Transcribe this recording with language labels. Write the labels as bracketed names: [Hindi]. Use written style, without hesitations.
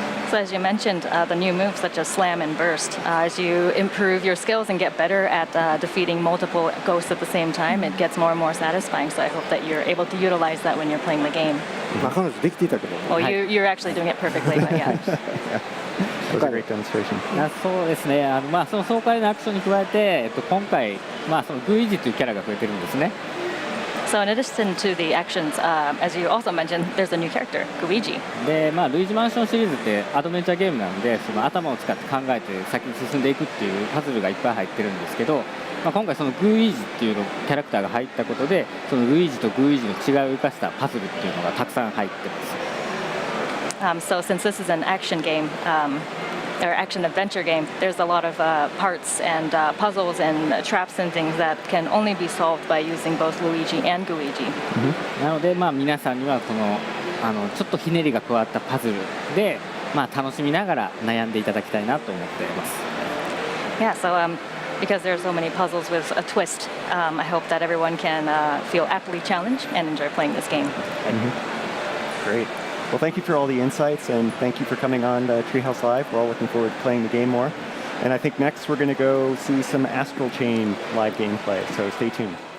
[English] So as you mentioned, the new moves such as slam and burst, as you improve your skills and get better at defeating multiple ghosts at the same time, it gets more and more satisfying. So I hope that you're able to utilize that when you're playing the game. [Japanese] 彼女できていたけど、 [English] Well, you're actually doing it perfectly, but yeah. That was a great demonstration. [Japanese] そうですね、その爽快なアクションに加えて、今回、そのルイージというキャラが増えてるんですね。 [English] So in addition to the actions, as you also mentioned, there's a new character, Luigi. [Japanese] で、ルイージマンションシリーズってアドベンチャーゲームなんで、その頭を使って考えて先に進んでいくっていうパズルがいっぱい入ってるんですけど、今回そのグーイージっていうのキャラクターが入ったことで、そのルイージとグーイージの違いを生かしたパズルっていうのがたくさん入ってます。 [English] So since this is an action game, or action adventure game, there's a lot of parts and puzzles and traps and things that can only be solved by using both Luigi and Luigi. [Japanese] なので、皆さんにはこのちょっとひねりが加わったパズルで、楽しみながら悩んでいただきたいなと思っています。 [English] Yeah, so because there are so many puzzles with a twist, I hope that everyone can feel aptly challenged and enjoy playing this game. Great. Well, thank you for all the insights, and thank you for coming on Treehouse Live. We're all looking forward to playing the game more. And I think next we're going to go see some Astral Chain live gameplay, so stay tuned.